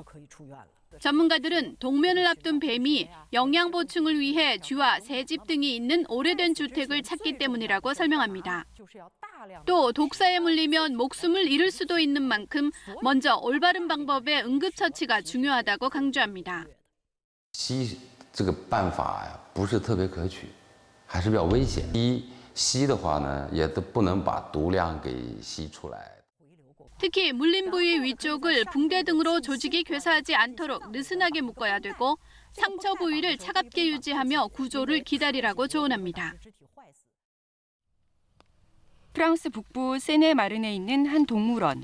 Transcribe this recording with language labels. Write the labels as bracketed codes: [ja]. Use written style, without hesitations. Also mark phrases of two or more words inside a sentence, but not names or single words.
[ko] 전문가들은 동면을 앞둔 뱀이 영양 보충을 위해 쥐와 새집 등이 있는 오래된 주택을 찾기 때문이라고 설명합니다. 또 독사에 물리면 목숨을 잃을 수도 있는 만큼 먼저 올바른 방법의 응급처치가 중요하다고 강조합니다. [zh] 吸这个办法呀，不是特别可取，还是比较危险。吸的话呢，也都不能把毒量给吸出来。 [ko] 특히 물린 부위 위쪽을 붕대 등으로 조직이 괴사하지 않도록 느슨하게 묶어야 되고 상처 부위를 차갑게 유지하며 구조를 기다리라고 조언합니다. 프랑스 북부 세네마른에 있는 한 동물원.